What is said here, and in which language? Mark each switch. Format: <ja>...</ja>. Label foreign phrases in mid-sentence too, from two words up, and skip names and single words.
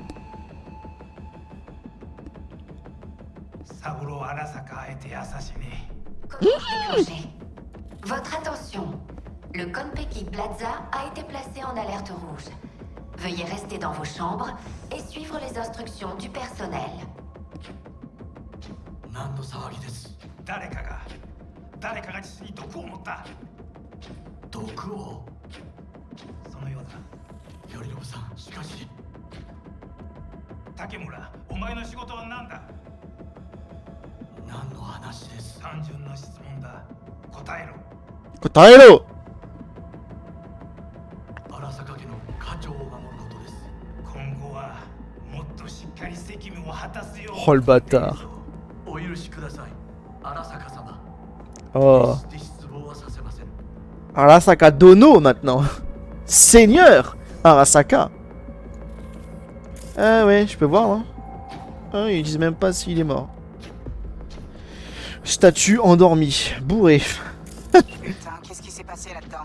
<fr>Saburo Arasaka a été assassiné. Comment déclencher? Votre attention. Le Konpeki Plaza a été placé en alerte rouge. Veuillez rester dans vos chambres et suivre les instructions du personnel.</fr> <ja>何の騒ぎです。誰かが父に毒を持った。毒を。そのようだ。頼信さん、しかし。竹村、お前の仕事は何だ。何の話です。単純な質問だ。答えろ。答えろ。荒坂家の家長を守ることです。今後はもっとしっかり責務を果たすよう。</ja> <fr>Oh le bâtard.</fr> <ja>お許しください。荒坂様。 Oh. 失望はさせません。</ja> <fr>Arasaka Dono maintenant. Seigneur Arasaka. Ah ouais, je peux voir là. Ah, ils disent même pas s'il est mort. Statue endormie, bourré. Putain, qu'est-ce qui s'est passé là-dedans?</fr>